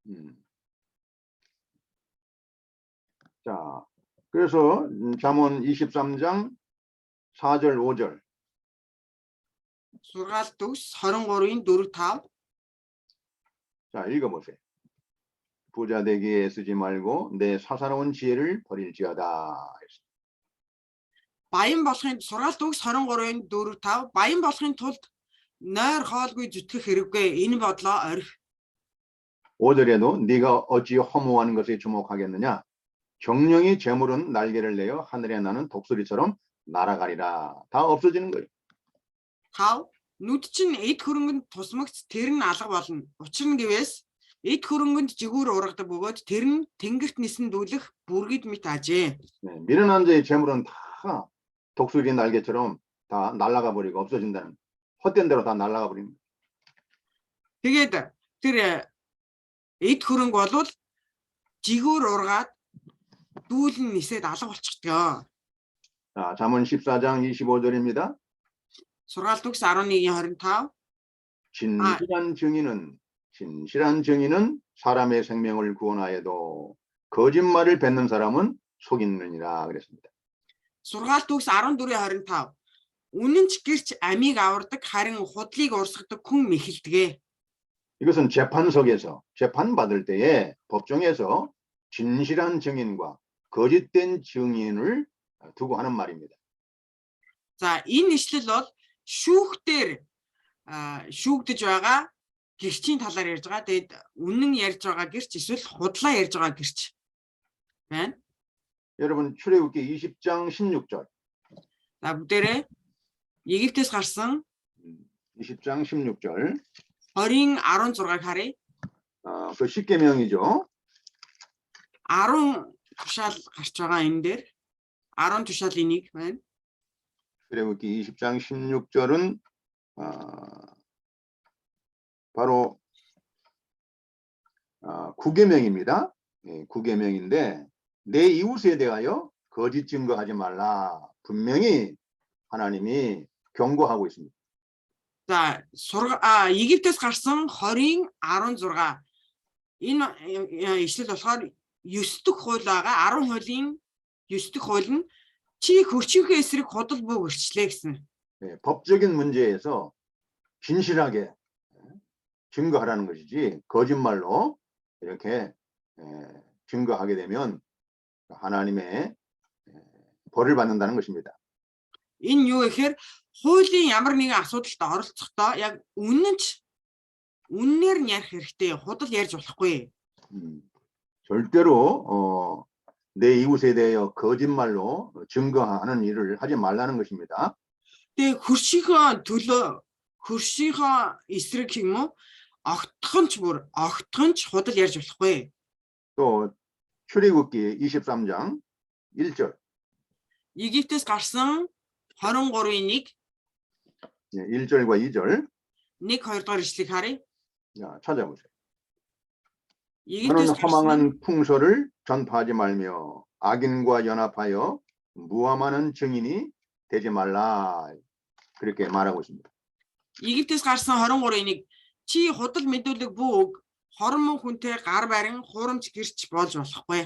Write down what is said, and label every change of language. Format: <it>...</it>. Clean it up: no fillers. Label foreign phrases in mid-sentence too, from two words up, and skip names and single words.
<ko>자, 그래서 잠언 23장 4절 5절.</ko> <mn>Сургаал төгс 23-ийн 4-5.</mn> <ko>자, 읽어보세요. 부자 되기에 쓰지 말고 내 사사로운 지혜를 버릴지어다.</ko> <mn>Баян болохын сургаал төгс 23-ийн 4-5. Баян болохын тулд нойр хоолгүй зүтгэх хэрэггүй. Энэ бодлоо орхи.</mn> <ko>5절에도 네가 어찌 허무한 것에 주목하겠느냐? 정령이 재물은 날개를 내어 하늘에 나는 독수리처럼 날아가리라. 다 없어지는 거예요. 5.</ko> <mn>Нүд чинь эд хөрөнгөнд тусмагц тэр нь алга болно. Учир нь гэвээс эд хөрөнгөнд жигүүр ургадаг бөгөөд тэр нь тэнгэрт нисэн дүүлэх бүргэд мэт ажээ.</mn> <ko>네, 미련한 자의 재물은 다 독수리 날개처럼 다 날아가 버리고 없어진다는, 헛된 대로 다 날아가 버립니다.</ko> <mn>Тэгээд тэр эд хөрөнгө болвол жигүүр ургаад дүүлэн нисээд алга болчихдгоо.</mn> <ko>자, 잠언 14장 25절입니다.</ko> <mn>Сургаал төгс 11-25.</mn> <ko>진실한 증인은 사람의 생명을 구원하여도 거짓말을 뱉는 사람은 속이느니라 그랬습니다.</ko> <mn>Сургаал төгс 14-25. Үнэн ч гэрч амийг авардаг, харин худлыг урсгадаг хүн мэхэлдэгэ.</mn> <ko>이것은 재판석에서 재판 받을 때에 법정에서 진실한 증인과 거짓된 증인을 두고 하는 말입니다.</ko> <mn>За энэ ишлэл бол шүүхтэр шүүгдэж байгаа гэрчийн талаар ярьж байгаа. Тэгээд үнэн ярьж байгаа гэрч эсвэл худлаа ярьж байгаа гэрч байна.</mn> <ko>여러분 출애굽기 20장 16절.</ko> <mn>За бүгдээрээ Египтээс гарсан</mn> <ko>20장 16절.</ko> <mn>20-ийн 16-ыг харъя.</mn> <ko>그 십계명이죠.</ko> <mn>10 тушаал гарч байгаа энэ дээр. 10 тушаалын нэг байна.</mn> <ko>출애굽기 20장 16절은 바로 구계명입니다. 예, 구계명인데 내 이웃에 대하여 거짓 증거하지 말라. 분명히 하나님이 경고하고 있습니다.</ko> <mn>За Египтээс гарсан 20-ийн 16. Энэ ишлэл болохоор 9 дэх хууль байгаа. 10 хуулийн 9 дэх хууль нь чи хөрчийнхээ эсрэг худал бүү гэрчлээ гэсэн.</mn> <ko>예, 법적인 문제에서 진실하게 증거하라는 것이지 거짓말로 이렇게 증거하게 되면 하나님의 벌을 받는다는 것입니다.</ko> <mn>Энэ юу гэхээр хуулийн ямар нэгэн асуудалд оролцохдоо яг үннээр нь ярих хэрэгтэй. Худал ярьж болохгүй.</mn> <ko>절대로 내 이웃에 대하여 거짓말로 증거하는 일을 하지 말라는 것입니다.</ko> <mn>Тэгээ хөршийнхөө төлөө хөршийнхөө эсрэг юм уу? Огтхон ч худал ярьж болохгүй.</mn> <ko>또 출애굽기 23장 1절.</ko> <mn>Египтээс гарсан 23-ийн 1.</mn> <ko>1절과 2절.</ko> <mn>1-2 дугаар ишлэгийг харъя.</mn> <ko>자, 찾아보세요.</ko> <mn>Египтээс</mn> <ko>너는 허망한 풍소를 전파하지 말며 악인과 연합하여 무함하는 증인이 되지 말라. 그렇게 말하고 있습니다.</ko> <mn>Египтээс гарсан 23-ийн 1. Чи худал мэдүүлэг бүү хормон хүнтэй гар барин хуурамч гэрч болж болохгүй.</mn>